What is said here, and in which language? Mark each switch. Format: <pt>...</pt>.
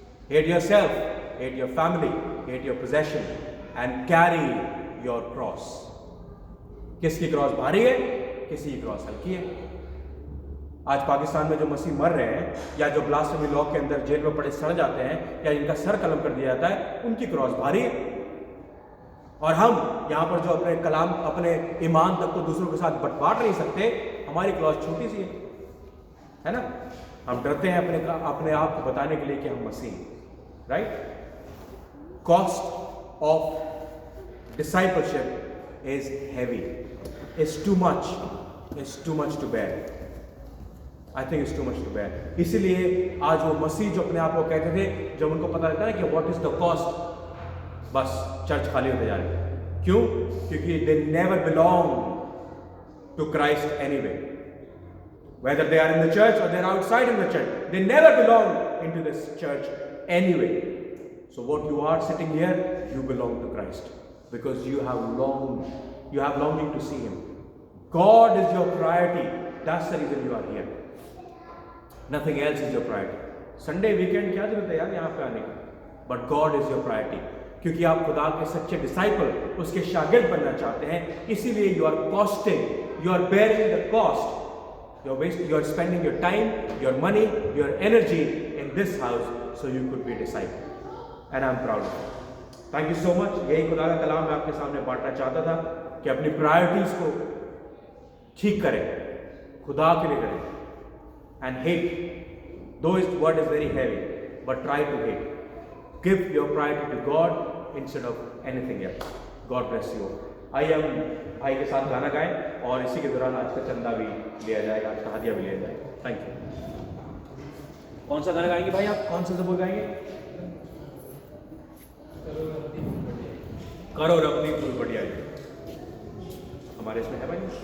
<en>Hate yourself, hate your family, hate your possession, and carry your cross.</en> <hi>किसकी cross भारी है, किसी की क्रॉस हल्की है। आज पाकिस्तान में जो मसीह मर रहे हैं या जो ब्लास्फेमी लॉ के अंदर जेल में पड़े सड़ जाते हैं या जिनका सर कलम कर दिया जाता है, उनकी क्रॉस भारी है। और हम यहाँ पर जो अपने कलाम, अपने ईमान तक को दूसरों के साथ बांट नहीं सकते, हमारी क्रॉस छोटी सी है ना। हम डरते हैं अपने आप को बताने के लिए कि हम मसीह, right.</hi> <en>Cost of discipleship is heavy, is too much to bear. I think it's too much to bear.</en> <hi>इसीलिए आज वो मसीह जो अपने आप को कहते थे, जब उनको पता लगता है कि</hi> <en>what is the cost,</en> <hi>बस चर्च खाली होते जा रहे हैं। क्यों?</hi> <en>क्योंकि they never belong to Christ anyway, whether they are in the church or they are outside in the church, they never belong into this church anyway. So what you are sitting here, you belong to Christ because you have longing to see him. God is your priority. That's the reason you are here. Nothing else is your priority. Sunday weekend</en> <hi>क्या जरूरत है यार यहाँ पे आने की?</hi> <en>But God is your priority.</en> <hi>क्योंकि आप खुदा के सच्चे डिसाइपल, उसके शागिर्द बनना चाहते हैं, इसीलिए</hi> <en>you are costing, you are bearing the cost. You are spending your time, your money, your energy in this house so you could be a disciple. And I'm proud of it. Thank you so much.</en> <hi>यही खुदा का कलाम मैं आपके सामने बांटना चाहता था कि अपनी प्रायोरिटीज को ठीक करें, खुदा के लिए करें।</hi> <en>And hate, though his word is very heavy, but try to hate. Give your priority to God instead of anything else. God bless you all.</en> <hi>आइए हम भाई के साथ गाना गाएं और इसी के दौरान आज का चंदा भी लिया जाएगा, आज का हदिया भी लिया जाएगा। Thank you. कौन सा गाना गाएंगे भाई आप? कौन सा ज़बूर गाएंगे? करो रबनी फूल बढ़िया। हमारे इसमें है भाई</hi>